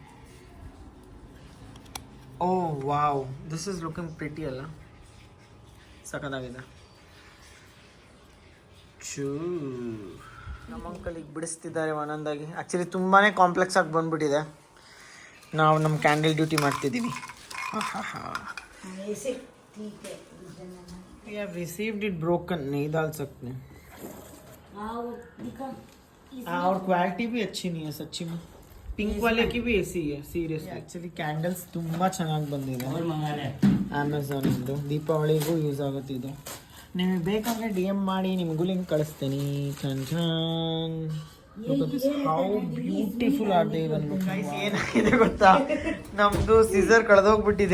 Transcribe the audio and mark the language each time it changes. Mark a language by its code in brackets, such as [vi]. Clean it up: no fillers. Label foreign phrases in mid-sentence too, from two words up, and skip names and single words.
[en] oh wow, this is looking pretty [kn] ಅಲ್ಲ, ಸಖತ್ತಾಗಿದೆ. ನಮ್ಮ ಅಂಕಲ್ ಈಗ ಬಿಡಿಸ್ತಿದ್ದಾರೆ ಒಂದೊಂದಾಗಿ. ಆ್ಯಕ್ಚುಲಿ ತುಂಬಾ ಕಾಂಪ್ಲೆಕ್ಸ್ ಆಗಿ ಬಂದ್ಬಿಟ್ಟಿದೆ. ನಾವು ನಮ್ಮ [en] candle duty [kn] ಮಾಡ್ತಿದ್ದೀವಿ. [en] We have received it broken, [hi] नहीं डाल सकते. और क्वालिटी भी अच्छी नहीं है सच्ची में. पिंक वाले की भी ऐसी है सीरियसली. [kn] एक्चुअली ಕ್ಯಾಂಡಲ್ಸ್ ತುಂಬ ಚೆನ್ನಾಗಿ ಬಂದಿದೆ ಅಮೆಝಾನ್ ಇಂದು. ದೀಪಾವಳಿಗೂ ಯೂಸ್ ಆಗುತ್ತೆ ಇದು. ನಿಮಗೆ ಬೇಕಾದರೆ DM ಮಾಡಿ, ನಿಮಗೂ ಲಿಂಕ್ ಕಳಿಸ್ತೀನಿ. [en] how beautiful [kn] ಆಗಿದೆ ಇವನು. ಏನಾಗಿದೆ ಗೊತ್ತಾ, ನಮ್ಮದು ಸೀಸರ್ ಕಳೆದೋಗ್ಬಿಟ್ಟಿದೆ.